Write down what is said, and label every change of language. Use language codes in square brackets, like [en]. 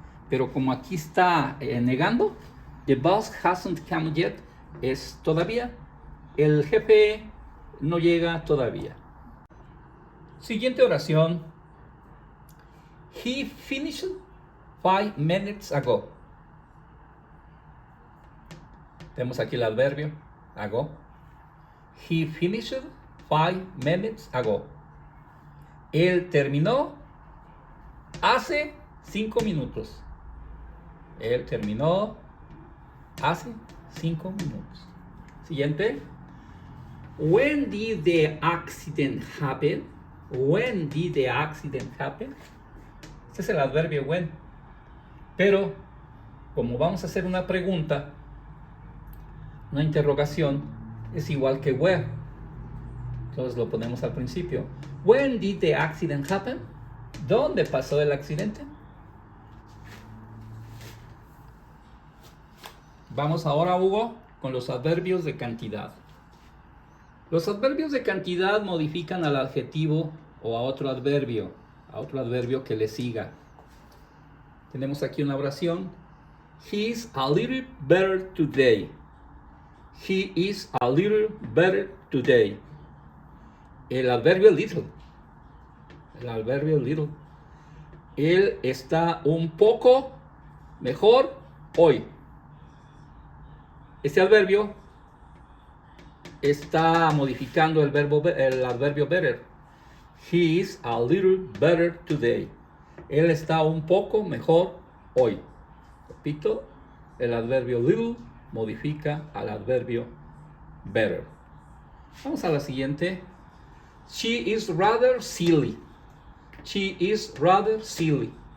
[es] Pero como aquí está negando, [en] the boss hasn't come yet [es] es todavía. El jefe no llega todavía. Siguiente oración. [en] He finished 5 minutes ago. [es] Tenemos aquí el adverbio, ago. [en] He finished 5 minutes ago. [es] Él terminó hace 5 minutos. Él terminó hace 5 minutos. Siguiente. [en] When did the accident happen? When did the accident happen? [es] Este es el adverbio when. Pero, como vamos a hacer una pregunta, una interrogación, es igual que where. Entonces lo ponemos al principio. [en] When did the accident happen? [es] ¿Dónde pasó el accidente? Vamos ahora, Hugo, con los adverbios de cantidad. Los adverbios de cantidad modifican al adjetivo o a otro adverbio que le siga. Tenemos aquí una oración. [en] He is a little better today. He is a little better today. [es] El adverbio little. El adverbio little. Él está un poco mejor hoy. Este adverbio está modificando el adverbio better. [en] He is a little better today. [es] Él está un poco mejor hoy. Repito, el adverbio little modifica al adverbio better. Vamos a la siguiente. [en] She is rather silly. She is rather silly.